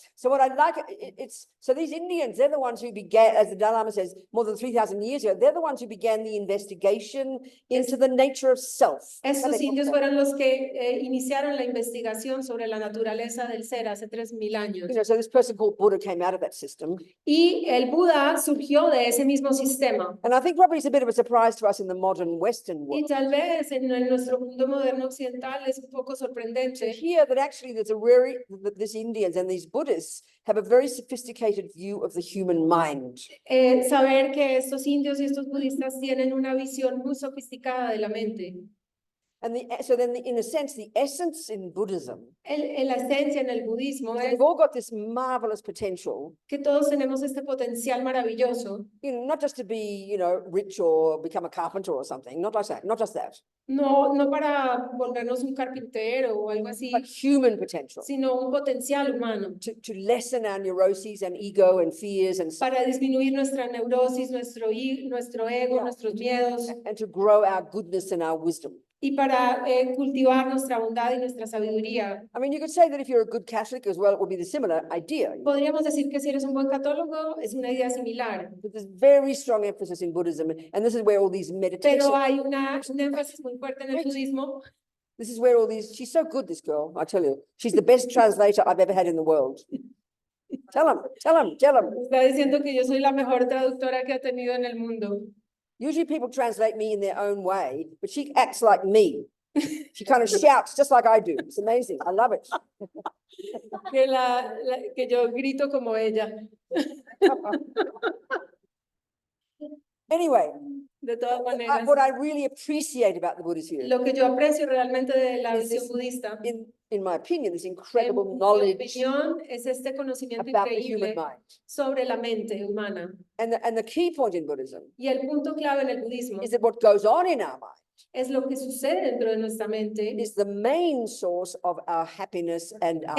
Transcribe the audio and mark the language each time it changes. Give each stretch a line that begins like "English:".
English: So what I like, so these Indians, they're the ones who began, as the Dalai Lama says, more than 3,000 years ago, they're the ones who began the investigation into the nature of self.
Spanish: Estos indios fueron los que iniciaron la investigación sobre la naturaleza del ser hace 3000 años.
English: You know, so this person called Buddha came out of that system.
Spanish: Y el Buda surgió de ese mismo sistema.
English: And I think probably it's a bit of a surprise to us in the modern Western world.
Spanish: Y tal vez en nuestro mundo moderno occidental es un poco sorprendente.
English: To hear that actually there's these Indians and these Buddhists have a very sophisticated view of the human mind.
Spanish: Saber que estos indios y estos budistas tienen una visión muy sofisticada de la mente.
English: And so then, in a sense, the essence in Buddhism,
Spanish: La esencia en el budismo es
English: we've all got this marvelous potential,
Spanish: que todos tenemos este potencial maravilloso.
English: you know, not just to be, you know, rich or become a carpenter or something, not like that, not just that.
Spanish: No para volvernos un carpintero o algo así,
English: But human potential.
Spanish: sino un potencial humano.
English: To lessen our neuroses and ego and fears and
Spanish: para disminuir nuestra neurosis, nuestro ego, nuestros miedos.
English: And to grow our goodness and our wisdom.
Spanish: Y para cultivar nuestra bondad y nuestra sabiduría.
English: I mean, you could say that if you're a good Catholic as well, it would be the similar idea.
Spanish: Podríamos decir que si eres un buen católico, es una idea similar.
English: But there's very strong emphasis in Buddhism, and this is where all these meditations.
Spanish: Pero hay un énfasis muy fuerte en el budismo.
English: This is where all these, she's so good, this girl, I tell you. She's the best translator I've ever had in the world. Tell him.
Spanish: Está diciendo que yo soy la mejor traductora que ha tenido en el mundo.
English: Usually people translate me in their own way, but she acts like me. She kind of shouts just like I do. It's amazing. I love it.
Spanish: Que yo grito como ella.
English: Anyway,
Spanish: de todas maneras,
English: what I really appreciate about the Buddhist view,
Spanish: lo que yo aprecio realmente de la visión budista,
English: in my opinion, this incredible knowledge
Spanish: es este conocimiento
English: about the
Spanish: increíble
English: human mind.
Spanish: sobre la mente humana.
English: And the key point in Buddhism
Spanish: Y el punto clave en el budismo
English: is that what goes on in our mind
Spanish: es lo que sucede dentro de nuestra mente,
English: is the main source of our happiness and our,